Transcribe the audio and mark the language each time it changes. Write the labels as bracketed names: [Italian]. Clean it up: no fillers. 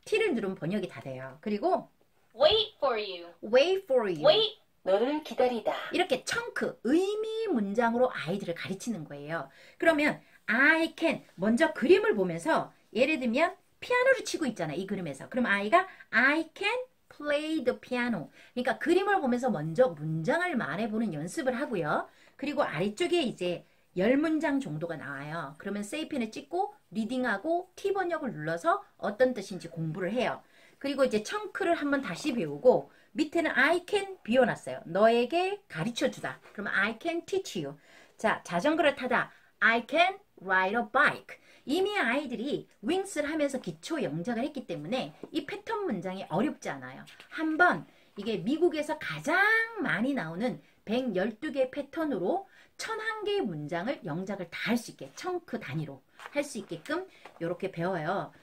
[Korean] T를 누르면 번역이 다 돼요. 그리고 [English] Wait for you. wait for you. Wait. [Korean] 너를 기다리다 이렇게 청크, 의미 문장으로 아이들을 가르치는 거예요. 그러면 I can, 먼저 그림을 보면서 예를 들면 피아노를 치고 있잖아요. 이 그림에서. 그럼 아이가 [English] I can play the piano. [Korean] 그러니까 그림을 보면서 먼저 문장을 말해보는 연습을 하고요. 그리고 아래쪽에 이제 10문장 정도가 나와요. 그러면 세이펜을 찍고 리딩하고 T 번역을 눌러서 어떤 뜻인지 공부를 해요. 그리고 이제 청크를 한번 다시 배우고 밑에는 I can 비워놨어요. 너에게 가르쳐주다. 그러면 [English] I can teach you. [Korean] 자, 자전거를 타다. [English] I can ride a bike. [Korean] 이미 아이들이 wings를 하면서 기초 영작을 했기 때문에 이 패턴 문장이 어렵지 않아요. 한번 이게 미국에서 가장 많이 나오는 112개 패턴으로 1001개의 문장을 영작을 다 할 수 있게 청크 단위로 할 수 있게끔 이렇게 배워요.